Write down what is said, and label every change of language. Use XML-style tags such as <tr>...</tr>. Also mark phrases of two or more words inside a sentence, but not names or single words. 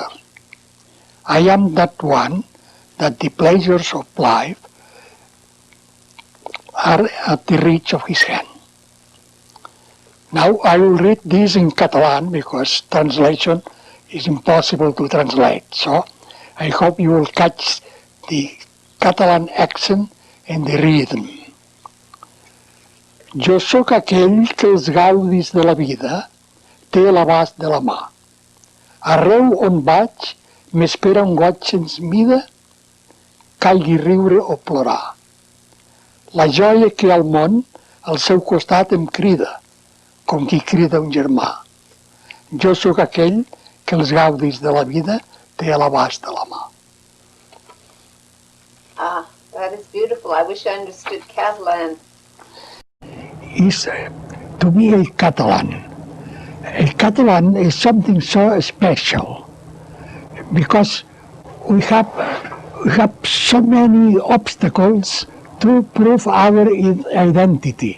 <en>I am that one that the pleasures of life are at the reach of his hand. Now I will read this in Catalan because translation is impossible to translate. So I hope you will catch the Catalan accent and the rhythm.</en> <ca>Jo sóc aquell que els gaudis de la vida té a l'abast de la mà. Arreu on vaig m'espera un goig sens mida, calgui riure o plorar. La joia que al món al seu costat em crida, com qui crida un germà. Jo sóc aquell que els gaudis de la vida té a l'abast de la mà.</ca> <en>Ah, that is beautiful. I wish I understood Catalan. Is to be a Catalan. A Catalan is something so special because we have so many obstacles to prove our identity.</en>